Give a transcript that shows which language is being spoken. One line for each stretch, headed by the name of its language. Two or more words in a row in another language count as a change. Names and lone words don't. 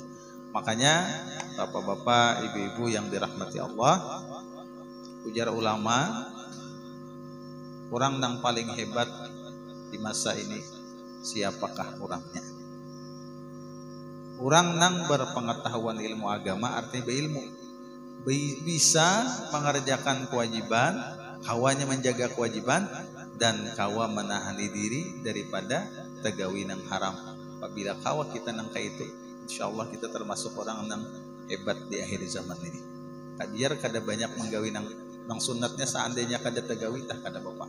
Indonesian: Makanya bapak-bapak, ibu-ibu yang dirahmati Allah, ujar ulama, orang yang paling hebat di masa ini siapakah orangnya? Orang yang berpengetahuan ilmu agama, artinya berilmu, bisa mengerjakan kewajiban,
Banjar: kawanya menjaga kewajiban, dan kawa menahani diri daripada tegawi nang haram. Apabila kawa kita nang kayak itu,
Arabic: إن شاء الله
Banjar: kita termasuk orang yang hebat di akhir zaman ini. Biar kada banyak menggawi nang sunatnya, seandainya kada tegawi tah kada bapak.